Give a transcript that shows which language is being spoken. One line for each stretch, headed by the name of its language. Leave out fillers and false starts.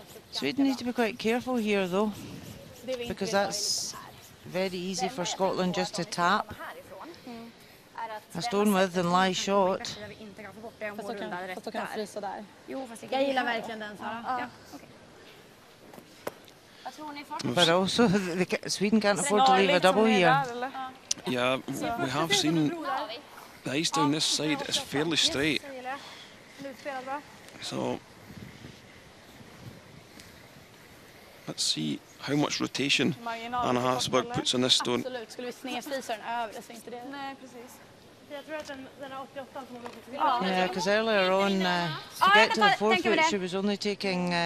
English: Sweden need to be quite careful here though, because that's very easy for Scotland just to tap a stone with and lie short.
Swedish: Fast då kan frysa där. Jag gillar verkligen den, Sara.
English: But also, Sweden can't afford to leave a double here. Yeah, we have seen the ice down this side is fairly straight. So let's see how much rotation Anna Hasberg puts on this stone.
Swedish: Absolut, skulle vi snedfrysa den över så inte det. Nej, precis. Jag tror att den är 88 som går på.
English: Yeah, because earlier on, to get to the 4 foot, she was only taking